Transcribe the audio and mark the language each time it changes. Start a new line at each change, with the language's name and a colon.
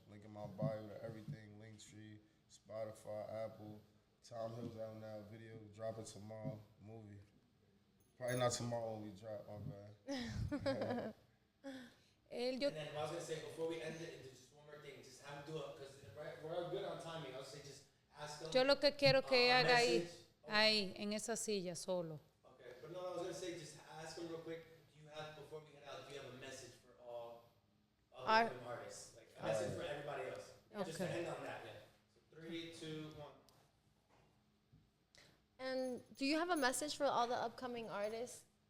English: Link in my bio to everything. Linktree, Spotify, Apple. Tom Hill's out now. Video dropping tomorrow. Movie. Probably not tomorrow when we drop. My bad. And then I was gonna say before we end it, just one more thing. Just have him do it because we're good on timing. I'll say just ask him.
Spanish: Yo lo que quiero que haga ahí, en esa silla, solo.
English: Okay, but no, I was gonna say just ask him real quick. Do you have before we head out? Do you have a message for all our artists? Like a message for everybody else. Okay. Just to end on that. Yeah. So 3, 2, 1. And do you have a message for all the upcoming artists?